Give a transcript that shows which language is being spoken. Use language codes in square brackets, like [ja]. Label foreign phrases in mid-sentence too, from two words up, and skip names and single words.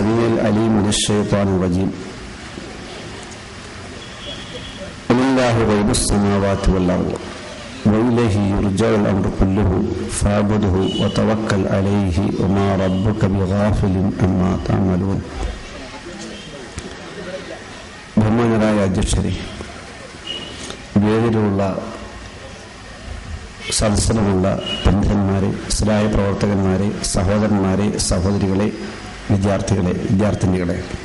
[ar] السميع العليم من الشيطان الرجيم. لله غيب السماوات والأرض وإليه يرجع الأمر كله فاعبده وتوكل عليه وما ربك بغافل عما تعملون. [ml] ബഹുമാനരായ അധ്യക്ഷരെ, വേദിയിലുള്ള സദസ്സിലുമുള്ള പണ്ഡിതന്മാരെ, ഇസ്ലാഹി പ്രവർത്തകന്മാരെ, സഹോദരന്മാരെ, സഹോദരികളെ, വിദ്യാർത്ഥിനികളെ,